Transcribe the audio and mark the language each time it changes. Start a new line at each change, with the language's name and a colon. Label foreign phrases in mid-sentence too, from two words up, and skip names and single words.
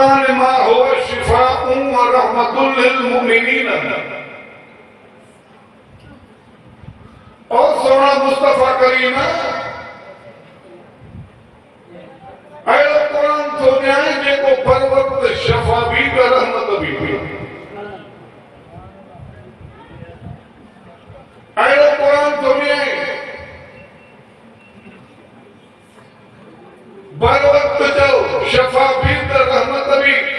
Arabic: ما هو شفاء ورحمة للمؤمنين.
Sindhi: और सोना मुस्तफा करीम अहिड़ो क़ुरान थो ॾियारे जेको पर वक़्तु शफ़ा बि त रहमत बि हुई। अहिड़ो क़ुरान थो ॾियारे बर वक़्तु चओ शफ़ा बि त रहमत बि।